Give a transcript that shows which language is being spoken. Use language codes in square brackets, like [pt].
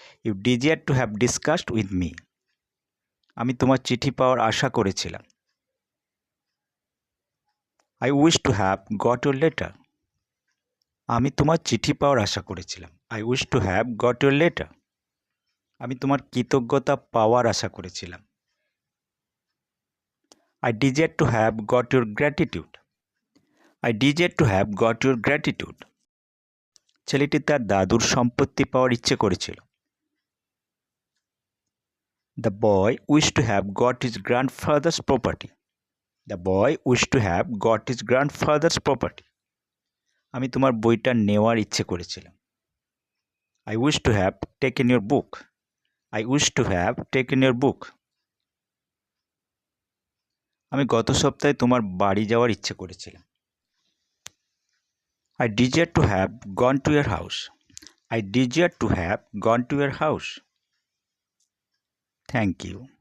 [en] You desire to have discussed with me. [bn] আমি তোমার চিঠি পাওয়ার আশা করেছিলাম। [en] I wish to have got your letter. [bn] আমি তোমার চিঠি পাওয়ার আশা করেছিলাম। [en] I wish to have got your letter. [bn] আমি তোমার কৃতজ্ঞতা পাওয়ার আশা করেছিলাম। [en] I desire to have got your gratitude. I desire to have got your gratitude. [bn] ছেলেটি তার দাদুর সম্পত্তি পাওয়ার ইচ্ছে করেছিল। [en] The boy wished to have got his grandfather's property. The boy wished to have got his grandfather's property. [bn] আমি তোমার বইটা নেওয়ার ইচ্ছে করেছিলাম। [en] I wish to have taken your book. I wish to have taken your book. [bn] আমি গত সপ্তাহে তোমার বাড়ি যাওয়ার ইচ্ছে করেছিলাম। [en] I desire to have gone to your house. I desire to have gone to your house. Thank you.